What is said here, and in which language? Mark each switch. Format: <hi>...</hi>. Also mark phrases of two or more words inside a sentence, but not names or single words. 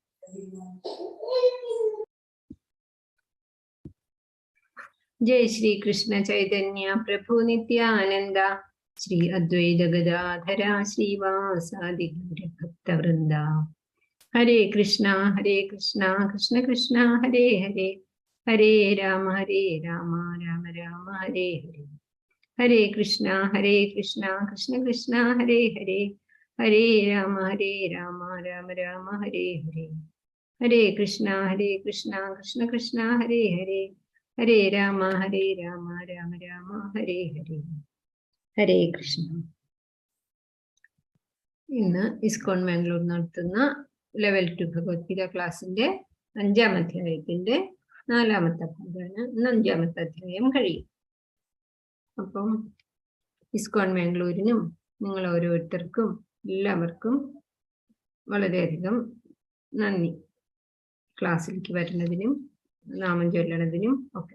<sa>ജയ ശ്രീ കൃഷ്ണ ചൈതന്യ പ്രഭു നിത്യാനന്ദ ശ്രീ അദ്വൈത ഗദാധര ശ്രീവാസാദി ഭക്തവൃന്ദ. ഹരേ കൃഷ്ണ കൃഷ്ണ കൃഷ്ണ ഹരേ ഹരേ, ഹരേ രാമ രാമ രാമ ഹരേ ഹരേ, ഹരേ കൃഷ്ണ കൃഷ്ണ കൃഷ്ണ ഹരേ ഹരേ, ഹരേ രാമ രാമ രാമ ഹരേ ഹരേ, ഹരേ കൃഷ്ണ കൃഷ്ണ ഹരേ ഹരേ, ഹരേ രാമ രാമ രാമ ഹരേ ഹരേ, ഹരേ കൃഷ്ണ.</sa> <ml>ഇന്ന് ഇസ്കോൺ മാംഗ്ലൂർ നടത്തുന്ന ലെവൽ 2 ഭഗവത്ഗീത ക്ലാസിന്റെ 5ാം അധ്യായത്തിന്റെ 4ാമത്തെ ഭാഗമാണ്. ഇന്ന് 5ാമത്തെ അധ്യായം കഴിയും. അപ്പം ഇസ്കോൺ മാംഗ്ലൂരിനും നിങ്ങൾ ഓരോരുത്തർക്കും എല്ലാവർക്കും വളരെയധികം നന്ദി, ക്ലാസ്സിലേക്ക് വരുന്നതിനും നാമം ചൊല്ലണതിനും ഒക്കെ.</ml>